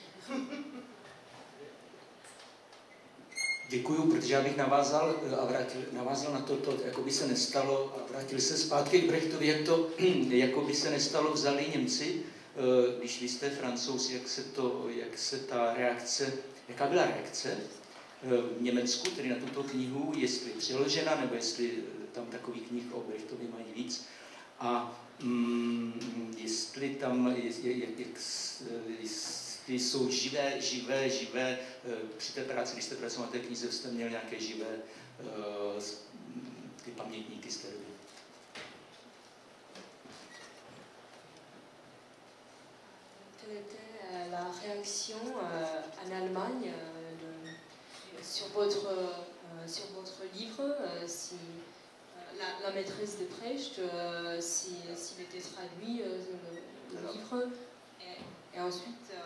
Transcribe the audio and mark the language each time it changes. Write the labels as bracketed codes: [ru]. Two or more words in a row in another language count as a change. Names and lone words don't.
[cs] Děkuju, protože já bych navázal na to, jako by se nestalo a vrátil se zpátky k Brechtovi, jak to, jako by se nestalo, vzali Němci, když vy jste Francouz, jak se ta reakce, jaká byla reakce v Německu, tedy na tuto knihu, jestli přeložena, nebo jestli tam takových knih o Brechtovi mají víc, a jestli tam, jsou živé, při té práci, když jste pracoval na té knize, jste měl nějaké živé ty pamětníky z té doby. [fr] Quelle était la réaction en Allemagne sur votre livre, si la maîtresse de Brecht, s'il était traduit le livre, et ensuite,